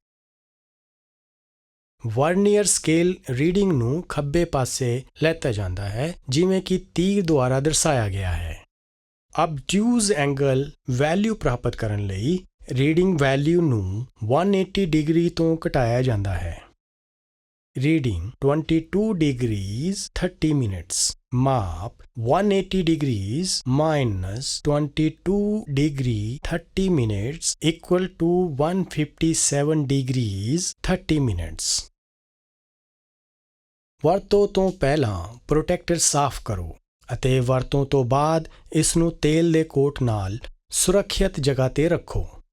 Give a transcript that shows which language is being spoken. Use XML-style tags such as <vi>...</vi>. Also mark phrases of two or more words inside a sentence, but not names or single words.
<en>vernier scale reading</en> <pa>ਨੂੰ ਖੱਬੇ ਪਾਸੇ ਲੈਤਾ ਜਾਂਦਾ ਹੈ ਜਿਵੇਂ ਕਿ ਤੀਰ ਦੁਆਰਾ ਦਰਸਾਇਆ ਗਿਆ ਹੈ।</pa> <en>obtuse angle value</en> <pa>ਪ੍ਰਾਪਤ ਕਰਨ ਲਈ</pa> <en>reading value</en> <pa>ਨੂੰ 180 ਡਿਗਰੀ ਤੋਂ ਘਟਾਇਆ ਜਾਂਦਾ ਹੈ।</pa> <en>ਰੀਡਿੰਗ 22 degrees 30 minutes। ਮਾਪ 180 degrees minus 22 degree 30 minutes equal to 157 degrees 30 minutes।</en> <pa>ਵਰਤੋਂ ਤੋਂ ਪਹਿਲਾਂ ਪ੍ਰੋਟੈਕਟਰ ਸਾਫ਼ ਕਰੋ ਅਤੇ ਵਰਤੋਂ ਤੋਂ ਬਾਅਦ ਇਸ ਨੂੰ ਤੇਲ ਦੇ ਕੋਟ ਨਾਲ ਸੁਰੱਖਿਅਤ ਜਗ੍ਹਾ ਤੇ ਰੱਖੋ।</pa>